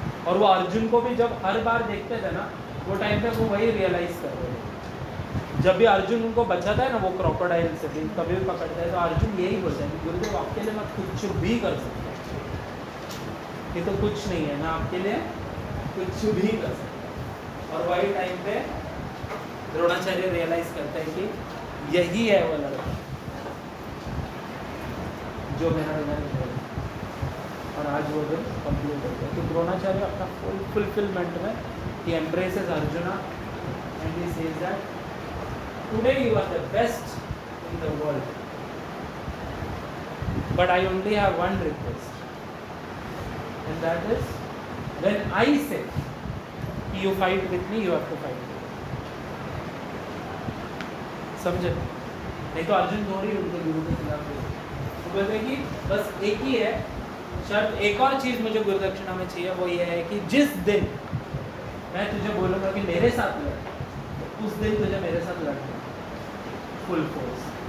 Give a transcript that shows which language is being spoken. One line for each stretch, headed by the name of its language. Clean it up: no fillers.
Hindi: और वो अर्जुन को भी जब हर बार देखते थे ना, वो टाइम पे वो वही रियलाइज़ कर रहे थे। जब भी अर्जुन उनको बचाता है ना वो क्रोकोडाइल से भी, कभी भी पकड़ता है तो अर्जुन यही बोलता है कि गुरुदेव आपके लिए मैं कुछ भी कर सकता हूँ, ये तो कुछ नहीं है, मैं आपके लिए कुछ भी कर सकता हूँ। और वही टाइम पे द्रोणाचार्य रियलाइज़ करते हैं कि यही है वो लड़का जो मेरा है, और आज वो दिन कंप्लीट हो गया। तो द्रोणाचार्य अपना फुलफिलमेंट में
English: he embraces Arjuna and he says that today you are the best in the world, but I only have one request, and that is when I say you fight with me, you have to fight with me.
Hindi: समझे? नहीं तो अर्जुन थोड़ी उनके गुरु के खिलाफ है। तो बोलते हैं कि बस एक ही है शर्त, एक और चीज़ मुझे गुरुदक्षिणा में चाहिए, वो ये है कि जिस दिन मैं तुझे बोलूँगा कि मेरे साथ लड़, तो उस दिन तुझे मेरे साथ लड़ना फुल फोर्स।